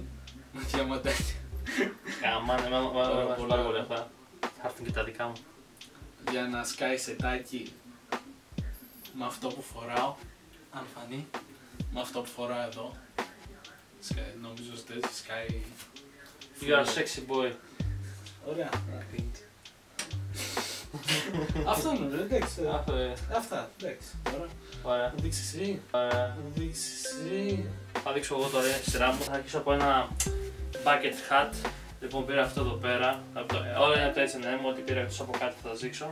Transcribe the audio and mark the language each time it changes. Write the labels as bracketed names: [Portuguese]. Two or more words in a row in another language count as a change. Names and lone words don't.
[Greek] Με διαμαντάκια. Καμάνε, με πάρα πολύ αυτά. Θα έρθουν και τα δικά μου. Για να σκάει σετάκι με αυτό που φοράω. Αν φανεί. Με αυτό που φοράω εδώ. Νομίζω ότι έτσι σκάει. [English] You are a sexy boy. [Greek] Ωραία. Αυτό είναι, εντάξει. Αυτά, εντάξει. Ωραία. Θα δείξεις εσύ. Θα δείξω εγώ τώρα στη σειρά μου. Θα αρχίσω από ένα [English] bucket hat. [Greek] Λοιπόν, πήρα αυτό εδώ πέρα. Όλα είναι από το H&M, ό,τι πήρα εκτός από κάτι θα τα δείξω.